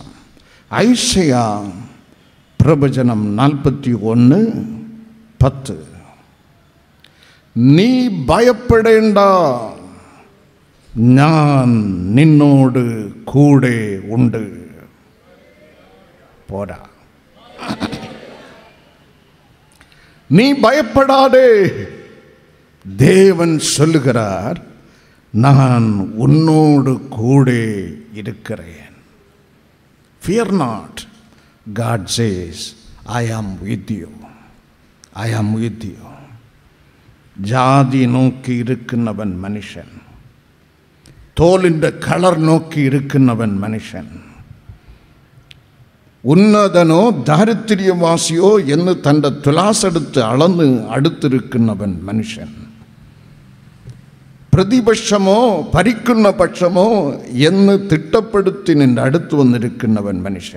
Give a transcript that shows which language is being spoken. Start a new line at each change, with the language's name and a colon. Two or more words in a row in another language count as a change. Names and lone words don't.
Malayalam: ഐസയാ പ്രവചനം 41 10. നീ ഭയപ്പെടേണ്ട, ഞാൻ നിന്നോട് കൂടെ ഉണ്ട്. പോരാ,
Tamil: நீ பயப்படாதே. தேவன் சொல்லுகிறார், நான் உன்னோடு கூட இருக்கிறேன்.
English: Fear not. God says, I am with you. I am with you.
Tamil: ஜாதி நோக்கி இருக்கின்றவன் மனுஷன்,
Malayalam: தோலிൻ്റെ കളർ നോക്കി ഇരിക്കുന്നവൻ മനുഷ്യൻ, ഉന്നതനോ ദാരിദ്ര്യവാസിയോ എന്ന് തൻ്റെ തുലാസെടുത്ത് അളന്ന് അടുത്തിരിക്കുന്നവൻ മനുഷ്യൻ, പ്രതിപക്ഷമോ ഭരിക്കുന്ന പക്ഷമോ എന്ന് തിട്ടപ്പെടുത്തി നിന്റെ അടുത്ത് വന്നിരിക്കുന്നവൻ മനുഷ്യൻ.